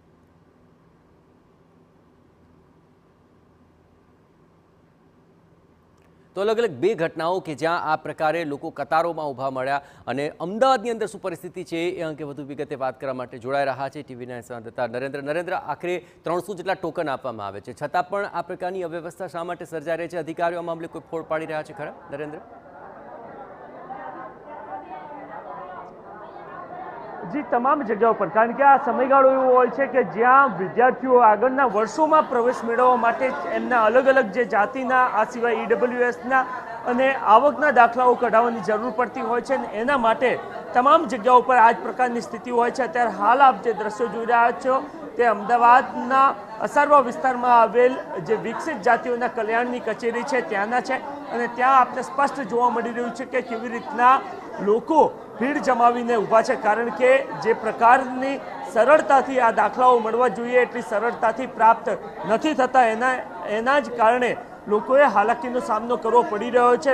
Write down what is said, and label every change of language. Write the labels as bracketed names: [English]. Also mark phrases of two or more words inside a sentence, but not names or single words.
[Gujarati] તો અલગ અલગ બે ઘટનાઓ કે જ્યાં આ પ્રકારે લોકો કતારોમાં ઊભા મળ્યા અને અમદાવાદની અંદર શું પરિસ્થિતિ છે એ અંગે વધુ વિગતે વાત કરવા માટે જોડાઈ રહ્યા છે ટીવીના સંવાદદાતા નરેન્દ્ર। આખરે 300 જેટલા ટોકન આપવામાં આવે છે છતાં પણ આ પ્રકારની અવ્યવસ્થા શા માટે સર્જાઈ રહી છે? અધિકારીઓ આ મામલે કોઈ ફોડ પાડી રહ્યા છે ખરા નરેન્દ્ર? [Hindi] जी तमाम जगहों पर [Gujarati] કારણ કે આ સમયગાળો એવો હોય છે કે જ્યાં વિદ્યાર્થીઓ આગળના વર્ષોમાં પ્રવેશ મેળવવા માટે એમના અલગ અલગ જે જાતિના આ સિવાય ઈડબ્લ્યુએસના અને આવકના દાખલાઓ કઢાવવાની જરૂર પડતી હોય છે અને એના માટે તમામ જગ્યાઓ પર આ જ પ્રકારની સ્થિતિ હોય છે। અત્યારે હાલ આપ જે દ્રશ્યો જોઈ રહ્યા છો તે અમદાવાદના અસારવા વિસ્તારમાં આવેલ જે વિકસિત જાતિઓના કલ્યાણની કચેરી છે ત્યાંના છે અને ત્યાં આપણે સ્પષ્ટ જોવા મળી રહ્યું છે કે કેવી રીતના લોકો ભીડ જમાવીને ઊભા છે કારણ કે જે પ્રકારની સરળતાથી આ દાખલાઓ મળવા જોઈએ એટલી સરળતાથી પ્રાપ્ત નથી થતા એના જ કારણે લોકોએ હાલાકીનો સામનો કરવો પડી રહ્યો છે।